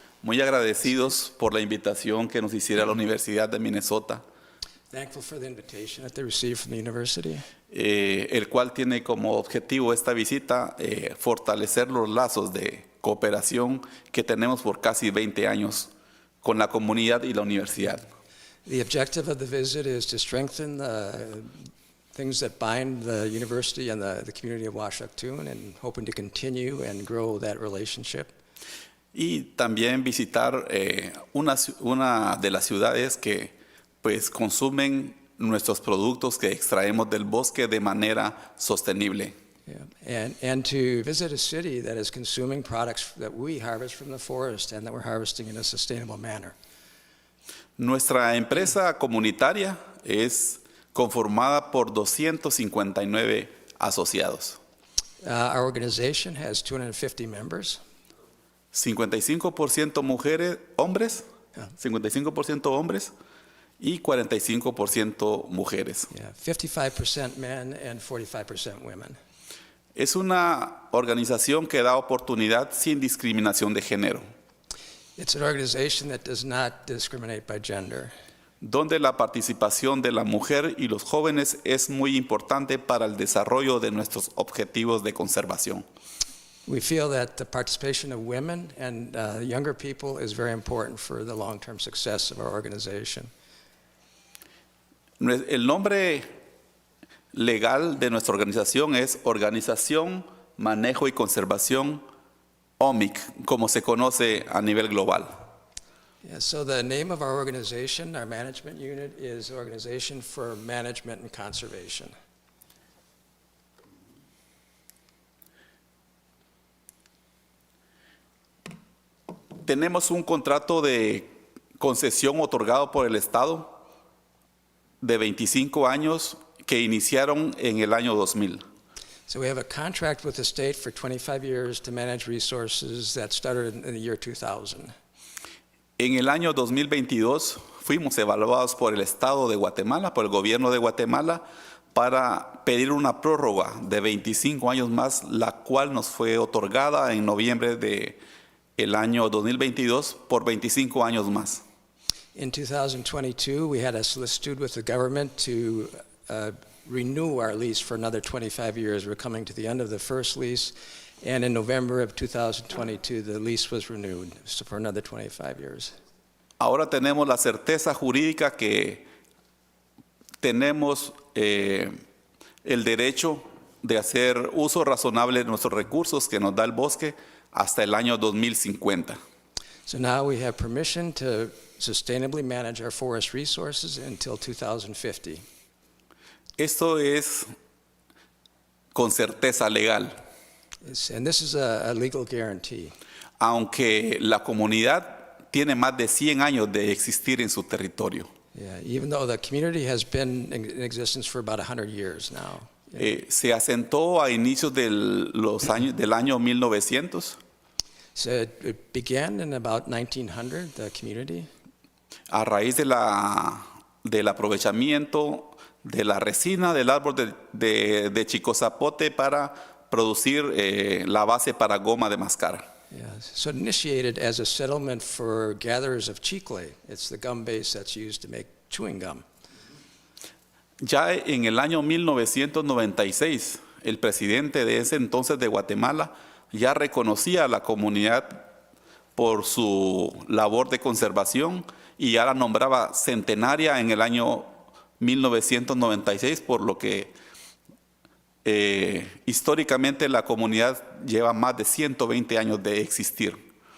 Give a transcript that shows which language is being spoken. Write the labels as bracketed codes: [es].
[es] Muy agradecidos por la invitación que nos hiciera la Universidad de Minnesota, [en] Thankful for the invitation that they received from the university. [es] El cual tiene como objetivo esta visita fortalecer los lazos de cooperación que tenemos por casi 20 años con la comunidad y la universidad. [en] The objective of the visit is to strengthen the things that bind the university and the community of Uaxactun, and hoping to continue and grow that relationship. [es] Y también visitar una de las ciudades que pues consumen nuestros productos que extraemos del bosque de manera sostenible. Yeah. [en] And to visit a city that is consuming products that we harvest from the forest and that we're harvesting in a sustainable manner. [es] Nuestra empresa comunitaria es conformada por 259 asociados. [en] Our organization has 250 members. [es] 55% hombres, 55% hombres y 45% mujeres. [en] Yeah, 55% men and 45% women. [es] Es una organización que da oportunidad sin discriminación de género, [en] It's an organization that does not discriminate by gender, [es] donde la participación de la mujer y los jóvenes es muy importante para el desarrollo de nuestros objetivos de conservación. [en] We feel that the participation of women and younger people is very important for the long-term success of our organization. [es] El nombre legal de nuestra organización es Organización, Manejo y Conservación OMIC, como se conoce a nivel global. [en] Yeah, so the name of our organization, our management unit, is Organization for Management and Conservation. [es] Tenemos un contrato de concesión otorgado por el Estado de 25 años que iniciaron en el año 2000. [en] So we have a contract with the state for 25 years to manage resources that started in the year 2000. [es] En el año 2022 fuimos evaluados por el Estado de Guatemala, por el gobierno de Guatemala, para pedir una prórroga de 25 años más, la cual nos fue otorgada en noviembre del año 2022 por 25 años más. [en] In 2022, we had a solicitude with the government to renew our lease for another 25 years. We're coming to the end of the first lease, and in November of 2022, the lease was renewed for another 25 years. [es] Ahora tenemos la certeza jurídica que tenemos el derecho de hacer uso razonable de nuestros recursos que nos da el bosque hasta el año 2050. [en] So now we have permission to sustainably manage our forest resources until 2050. [es] Esto es con certeza legal, [en] And this is a legal guarantee. [es] aunque la comunidad tiene más de 100 años de existir en su territorio. [en] Yeah, even though the community has been in existence for about 100 years now. [es] Se asentó a inicios del año 1900 [en] So it began in about 1900, the community, [es] a raíz del aprovechamiento de la resina del árbol de chicozapote para producir la base para goma de mascar. yeah. [en] So it initiated as a settlement for gatherers of chicle. It's the gum base that's used to make chewing gum. [es] Ya en el año 1996, el presidente de ese entonces de Guatemala ya reconocía a la comunidad por su labor de conservación y ya la nombraba centenaria en el año 1996, por lo que históricamente la comunidad lleva más de 120 años de existir.